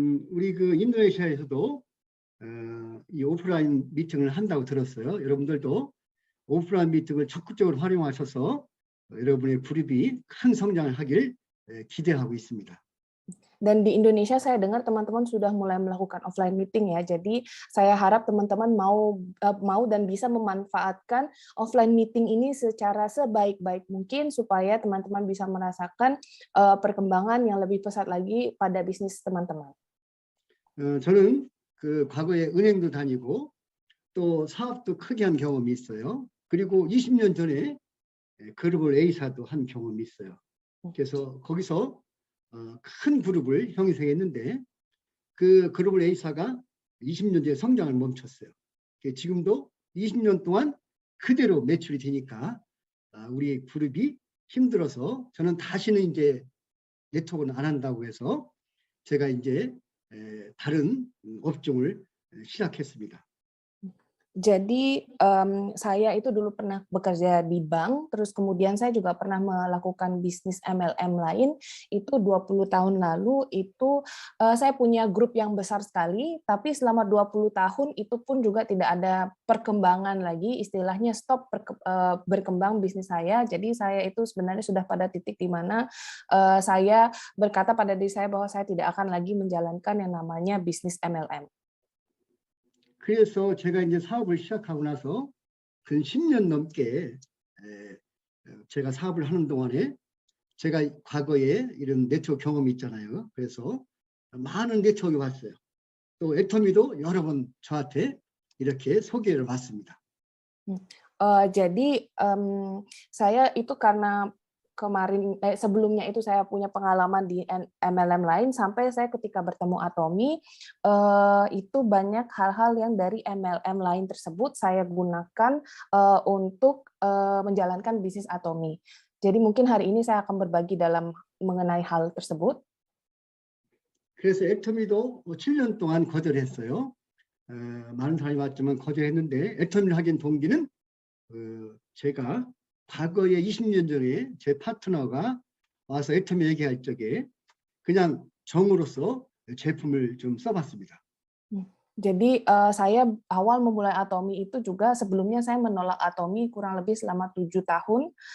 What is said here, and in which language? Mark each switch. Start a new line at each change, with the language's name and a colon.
Korean: 우리 인도네시아에서도 이 오프라인 미팅을 한다고 들었어요. 여러분들도 오프라인 미팅을 적극적으로 활용하셔서 여러분의 그룹이 큰 성장을 하길 기대하고 있습니다.
Indonesian: Dan di Indonesia saya dengar teman-teman sudah mulai melakukan offline meeting ya. Jadi saya harap teman-teman mau dan bisa memanfaatkan offline meeting ini secara sebaik-baik mungkin supaya teman-teman bisa merasakan perkembangan yang lebih pesat lagi pada bisnis teman-teman.
Korean: 저는 과거에 은행도 다니고 또 사업도 크게 한 경험이 있어요. 그리고 20년 전에 글로벌 A사도 한 경험이 있어요. 그래서 거기서 큰 그룹을 형성했는데 그 글로벌 A사가 20년 뒤에 성장을 멈췄어요. 지금도 20년 동안 그대로 매출이 되니까 우리 그룹이 힘들어서 저는 다시는 이제 네트워크는 안 한다고 해서 제가 이제 다른 업종을 시작했습니다.
Indonesian: Jadi saya itu dulu pernah bekerja di bank, terus kemudian saya juga pernah melakukan bisnis MLM lain, itu 20 tahun lalu, itu saya punya grup yang besar sekali, tapi selama 20 tahun itu pun juga tidak ada perkembangan lagi, istilahnya stop berkembang bisnis saya, jadi saya itu sebenarnya sudah pada titik di mana saya berkata pada diri saya bahwa saya tidak akan lagi menjalankan yang namanya bisnis MLM.
Korean: 그래서 제가 이제 사업을 시작하고 나서 근 10년 넘게 제가 사업을 하는 동안에 제가 과거에 이런 네트워크 경험이 있잖아요. 그래서 많은 네트워크가 왔어요. 또 애터미도 여러 번 저한테 이렇게 소개를 받습니다.
Indonesian: Jadi saya itu karena sebelumnya itu saya punya pengalaman di MLM lain, sampai saya ketika bertemu Atomy itu banyak hal-hal yang dari MLM lain tersebut saya gunakan untuk menjalankan bisnis Atomy. Jadi mungkin hari ini saya akan berbagi dalam mengenai hal tersebut.
Korean: 그래서 애터미도 7년 동안 거절했어요. 많은 사람이 왔지만 거절했는데 애터미를 하긴 동기는 제가 과거에 20년 전에 제 파트너가 와서 애터미 얘기할 적에 그냥 정으로서 제품을 좀 써봤습니다.
Indonesian: Jadi saya awal memulai Atomy itu juga sebelumnya saya menolak Atomy kurang lebih selama 7 tahun.